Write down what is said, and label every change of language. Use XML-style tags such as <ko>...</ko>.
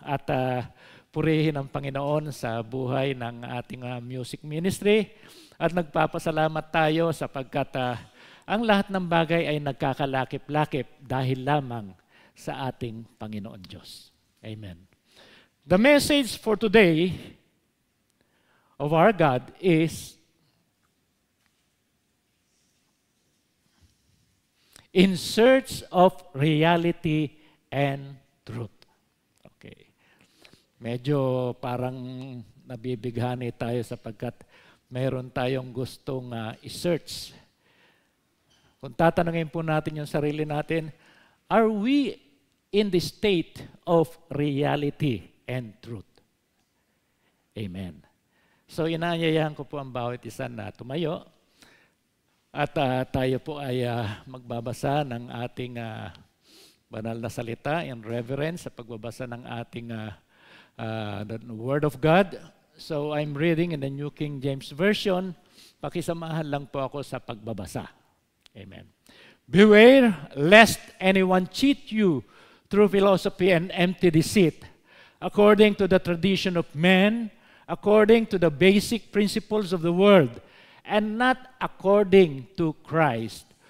<tl>At purihin ang Panginoon sa buhay ng ating music ministry at nagpapasalamat tayo sapagkat ang lahat ng bagay ay nagkakalakip-lakip dahil lamang sa ating Panginoon Diyos. Amen.</tl> <en>The message for today of our God is in search of reality and truth.</en> <tl>Okay. Medyo parang nabibighani tayo sapagkat mayroon tayong gustong i-search. Kung tatanungin po natin yung sarili natin,</tl> <en>are we in the state of reality and truth? Amen.</en> <tl>So inaanyayahan ko po ang bawat isa na tumayo at tayo po ay magbabasa ng ating banal na salita</tl> <en>in reverence</en> <tl>sa pagbabasa ng ating</tl> <en>the Word of God. So I'm reading in the New King James Version.</en> <tl>Pakisamahan lang po ako sa pagbabasa.</tl> <en>Amen. Beware lest anyone cheat you through philosophy and empty deceit, according to the tradition of men, according to the basic principles of the world, and not according to Christ.</en>